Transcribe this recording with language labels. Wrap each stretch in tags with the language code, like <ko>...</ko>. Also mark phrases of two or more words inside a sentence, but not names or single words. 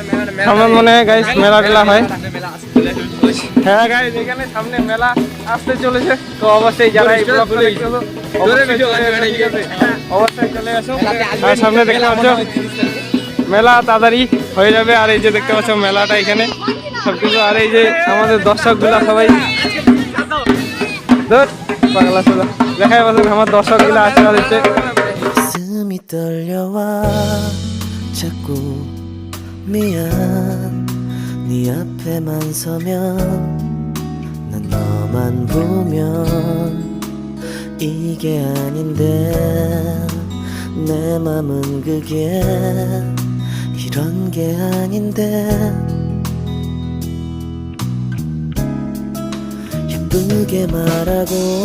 <bn>মনে হয় গাইস মেলা টেলা হয় হ্যাঁ গাইস এখানে সামনে মেলা আসতে চলেছে তো অবশ্যই যারা এই ব্লগটা দেখছো অবশ্যই চলে আসো আর সামনে দেখতে পাচ্ছ মেলা তাড়াতাড়ি হয়ে যাবে আর এই যে দেখতে পাচ্ছ মেলাটা এখানে সবকিছু আর এই যে আমাদের দর্শকগুলা সবাই পাগলা সোজা দেখাই পাচ্ছেন আমার দর্শকগুলা আশীর্বাদ দিচ্ছে</bn> <ko>가슴이 떨려와 자꾸 미안 네 앞에만 서면 난 너만 보면 이게 아닌데 내 맘은 그게 이런 게 아닌데 예쁘게 말하고</ko>